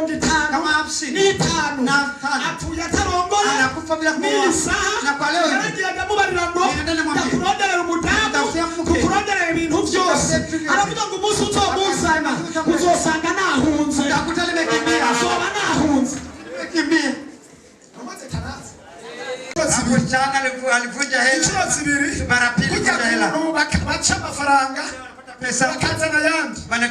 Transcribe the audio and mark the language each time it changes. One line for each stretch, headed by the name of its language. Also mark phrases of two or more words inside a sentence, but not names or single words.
Rundi: 55 atuye atarongora n'isaha yaragiyaga mubarira ngo ndakuronderera umudamu kukuronderera ibintu byose aravuga ngo umunsi uzomuzana uzosanga nahunze azoba nahunze
Swahili: Mchana alivunja hela mara pili,
Rundi: baca amafaranga pesa bakazana yandi